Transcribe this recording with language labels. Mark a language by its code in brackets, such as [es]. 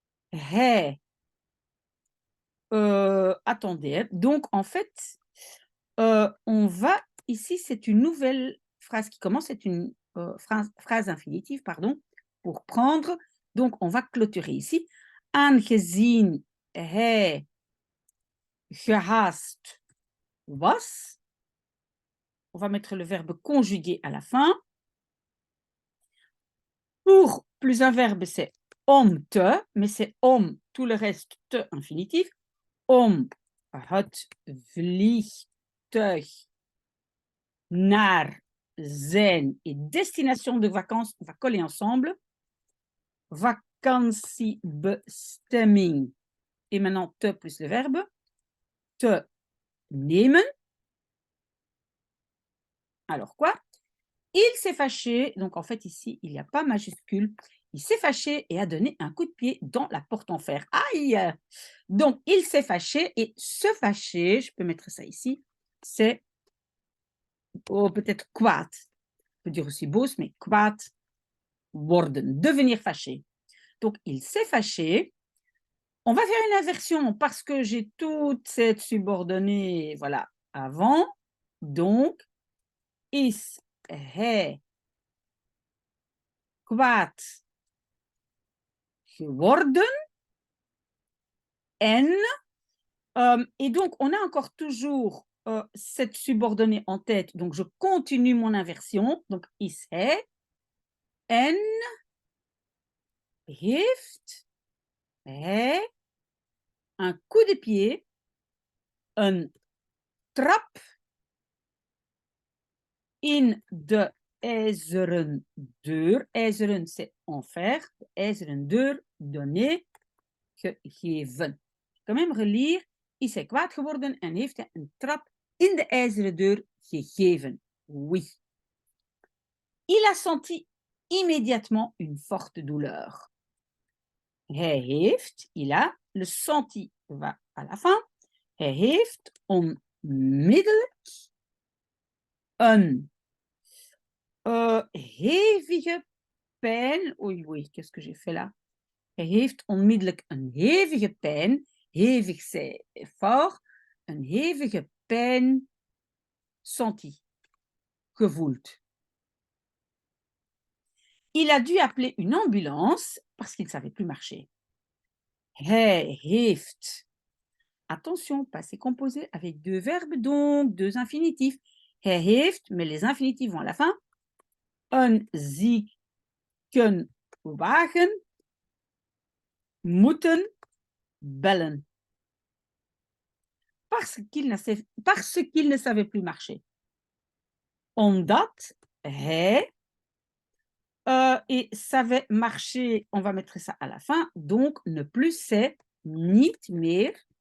[nl] Hij. [fr] Attendez, donc en fait, on va, ici c'est une nouvelle phrase qui commence, c'est une phrase infinitive, pardon, pour prendre, donc on va clôturer ici. [nl] Aangezien hij gehaast was. [fr] On va mettre le verbe conjugué à la fin. Pour plus un verbe, c'est om te, mais c'est om, tout le reste, te infinitif. [nl] Om het vliegtuig naar zijn [fr] et destination de vacances, on va coller ensemble. Vakantiebestemming. Et maintenant, te plus le verbe. [nl] Te nemen. [fr] Alors quoi? Il s'est fâché, donc en fait ici, il n'y a pas majuscule. Il s'est fâché et a donné un coup de pied dans la porte en fer. Aïe! Donc, il s'est fâché et se fâcher, je peux mettre ça ici, c'est peut-être kwaad. On peut dire aussi boos, mais [nl] kwaad worden, [fr] devenir fâché. Donc, il s'est fâché. On va faire une inversion parce que j'ai toute cette subordonnée, voilà, avant. [nl] Donc, is hij kwaad geworden. [fr] Et donc, on a encore toujours cette subordonnée en tête. Donc, je continue mon inversion. Donc, is hij. [nl] En heeft hij [fr] un coup de pied, [nl] een trap in de ijzeren deur. [fr] IJzeren, c'est en fer. [nl] De ijzeren deur, [fr] donné, gegeven. Quand même relire. [nl] Is hij kwaad geworden en heeft hij een trap in de ijzeren deur gegeven? [fr] Oui. Il a senti immédiatement une forte douleur. [nl] Hij heeft, [fr] il a, le senti va à la fin. [nl] Hij heeft onmiddellijk een hevige pijn. [fr] Oei, oei, qu'est-ce que j'ai fait là? [nl] Hij heeft onmiddellijk een hevige pijn. Hevig, [fr] c'est fort. [nl] Een hevige pijn senti, gevoeld. [fr] Il a dû appeler une ambulance parce qu'il ne savait plus marcher. [nl] Hij heeft. [fr] Attention, passé composé avec deux verbes, donc deux infinitifs. [nl] Hij heeft, [fr] mais les infinitifs vont à la fin, [nl] een ziekenwagen moeten bellen. [fr] Parce qu'il ne savait plus marcher. [nl] Omdat hij [fr] et savait marcher, on va mettre ça à la fin, donc ne plus c'est [nl] niet meer.